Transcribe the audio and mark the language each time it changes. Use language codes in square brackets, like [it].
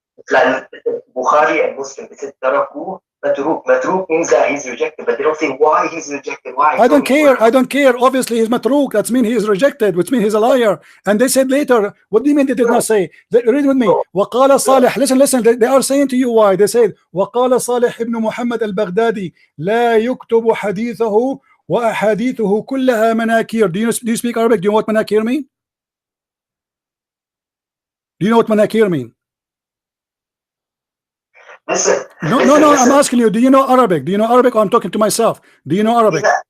[en] Like Bukhari and Muslim, it says Taraku, Matruk. Matruk means that he's rejected, but they don't say why he's rejected. Why? I don't care. I don't care. Obviously, he's Matruk. That means he is rejected, which means he's a liar. And they said later, what do you mean they did not say? Read with me. [ar] وقال صالح. [en] Listen. They are saying to you why. They said, [ar] وقال صالح ابن محمد البغدادي لا يكتب حديثه وأحاديثه كلها مناكير. [en] Do you speak Arabic? Do you know what manakir mean? Do you know what manakir mean? Listen. No, I'm asking you, do you know Arabic? Do you know Arabic, or I'm talking to myself? Do you know Arabic?